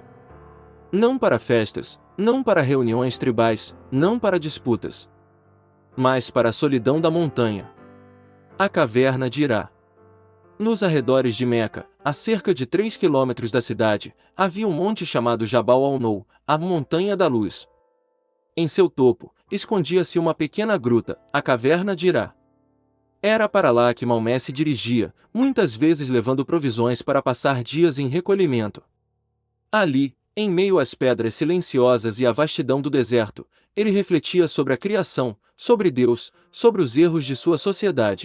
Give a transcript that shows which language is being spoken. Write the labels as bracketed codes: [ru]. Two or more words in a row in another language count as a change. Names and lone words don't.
[pt] Não para festas, não para reuniões tribais, não para disputas. Mas para a solidão da montanha. A caverna de Hirá. Nos arredores de Meca, a cerca de 3 quilômetros da cidade, havia um monte chamado Jabal al-Nour, a Montanha da Luz. Em seu topo, escondia-se uma pequena gruta, a caverna de Hirá. Era para lá que Maomé se dirigia, muitas vezes levando provisões para passar dias em recolhimento. Ali, em meio às pedras silenciosas e à vastidão do deserto, ele refletia sobre a criação, sobre Deus, sobre os erros de sua sociedade.